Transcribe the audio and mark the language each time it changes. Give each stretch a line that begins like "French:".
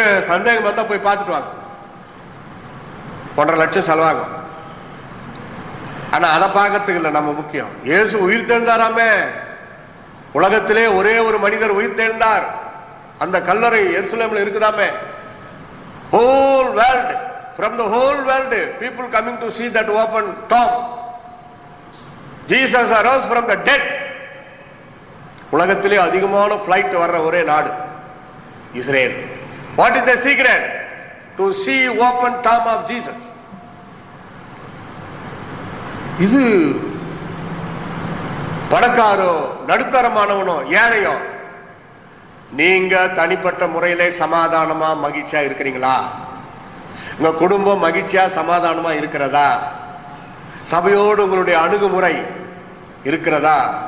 Tamil: சந்தேகம் வந்தால் போய் பார்த்துட்டு வாங்க. 1.5 லட்சம் செலவாகும். ஆனால் அதை பார்க்கறதுக்கு இல்லை நம்ம முக்கியம். இயேசு உயிர் தெழுந்தாராமே, உலகத்திலே ஒரே ஒரு மனிதர் உயிர் தெழுந்தார். அந்த கல்லறை எருசலேமில் இருக்குதாமே.
English: whole world, from the whole world, people coming to see that open tomb. Jesus arose from the dead.
Tamil: உலகத்திலே அதிகமான ஃப்ளைட் வர்ற ஒரே நாடு Israel.
English: What is the secret? To see open tomb of Jesus.
Tamil: இது பணக்காரோ நடுத்தரமானவனோ ஏழையோ, நீங்க தனிப்பட்ட முறையிலே சமாதானமா மகிழ்ச்சியா இருக்கிறீங்களா? உங்க குடும்பம் மகிழ்ச்சியா சமாதானமா இருக்கிறதா? சபையோடு உங்களுடைய அணுகுமுறை இருக்கிறதா?